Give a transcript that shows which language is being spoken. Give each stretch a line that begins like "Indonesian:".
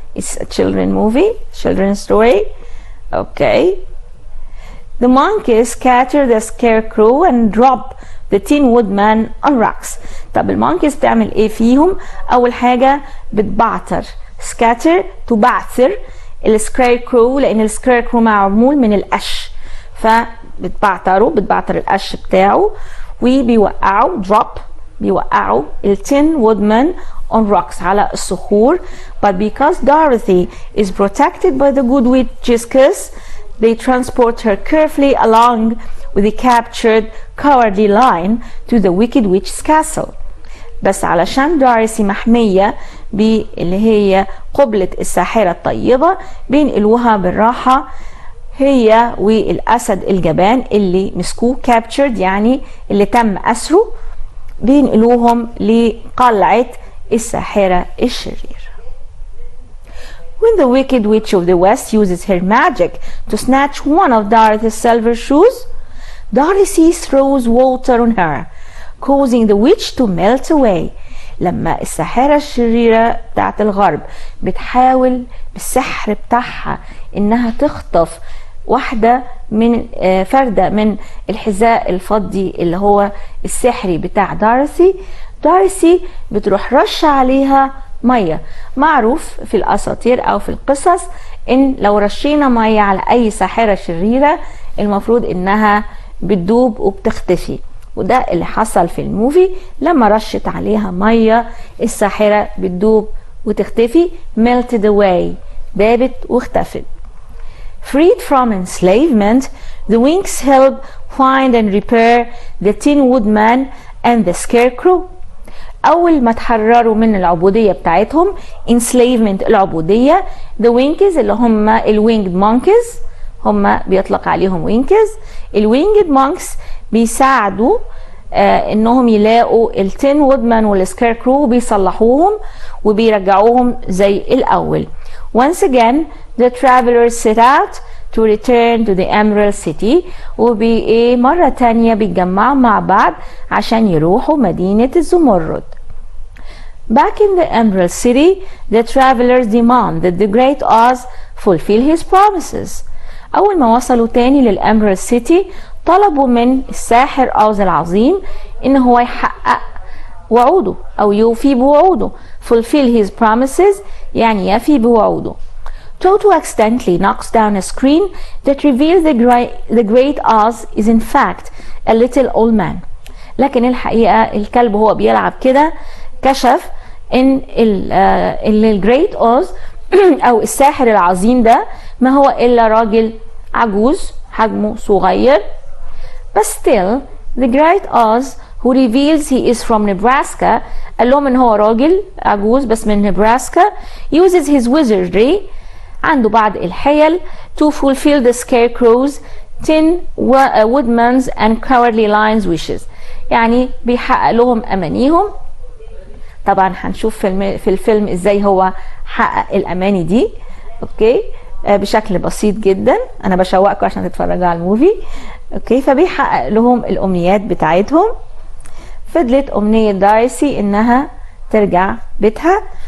English: It's a children movie, children's story. Okay. The monkeys scatter the scarecrow and drop the tin woodman on rocks.
Arabic: طب المونكيز بتعمل ايه فيهم؟ أول حاجة بتبعتر. scatter تبعثر السكيركرو، لأن السكيركرو معمول من القش، فبتبعتر القش بتاعه وبيوقعوا drop، بيوقعوا التين وودمان
English: on rocks
Arabic: على الصخور.
English: But because Dorothy is protected by the good witch's kiss, they transport her carefully along with the captured cowardly lion to the wicked witch's castle.
Arabic: بس علشان دارثي محمية باللي هي قبلة الساحرة الطيبة بينقلوها بالراحة هي والأسد الجبان اللي مسكوه captured يعني اللي تم أسره، بينقلوهم لقلعة الساحرة الشريرة.
English: When the wicked witch of the west uses her magic to snatch one of Dorothy's silver shoes, Dorothy throws water on her, causing the witch to melt away.
Arabic: لما الساحرة الشريرة بتاعت الغرب بتحاول بالسحر بتاعها انها تخطف واحدة من فردة من الحذاء الفضي اللي هو السحري بتاع دارسي بتروح رش عليها مية. معروف في الأساطير أو في القصص إن لو رشينا مية على أي ساحرة شريرة المفروض إنها بتدوب وبتختفي، وده اللي حصل في الموفي. لما رشت عليها مية الساحرة بتدوب وتختفي،
English: melted away،
Arabic: دابت واختفت.
English: Freed from enslavement, the Winks help find and repair the Tin Woodman and the Scarecrow.
Arabic: أول ما تحرروا من العبودية بتاعتهم، enslavement العبودية، the Winks اللي هم الwinged monkeys، هم بيطلق عليهم Winks. الwinged monks بيساعدوا انهم يلاقوا التين وودمان والسكيركرو وبيصلحوهم وبيرجعوهم زي الاول.
English: Once again the travelers set out to return to the Emerald City،
Arabic: مرة تانية بيتجمعوا مع بعض عشان يروحوا مدينة الزمرد.
English: Back in the Emerald City, the travelers demand that the Great Oz fulfill his promises.
Arabic: أول ما وصلوا تاني للإمرالد سيتي طلبوا من الساحر أوز العظيم إن هو يحقق وعوده أو يوفي بوعوده.
English: fulfill his promises
Arabic: يعني يفي بوعوده.
English: Toto accidentally knocks down a screen that reveals the Great Oz is in fact a little old man.
Arabic: لكن الحقيقة الكلب هو بيلعب كده كشف إن الجريت أوز أو الساحر العظيم ده ما هو إلا راجل عجوز حجمه صغير.
English: But still the Great Oz who reveals he is from Nebraska،
Arabic: قال لهم إن هو راجل عجوز بس من نبراسكا،
English: uses his wizardry،
Arabic: عنده بعض الحيل
English: to fulfill the Scarecrow's, Tin Woodman's and Cowardly Lion's wishes،
Arabic: يعني بيحقق لهم أمانيهم. طبعا هنشوف في الفيلم ازاي هو حقق الأماني دي، اوكي، بشكل بسيط جدا. انا بشوقكم عشان تتفرجوا على الموفي، اوكي. فبيحقق لهم الأمنيات بتاعتهم. فضلت أمنية دارسي إنها ترجع بيتها.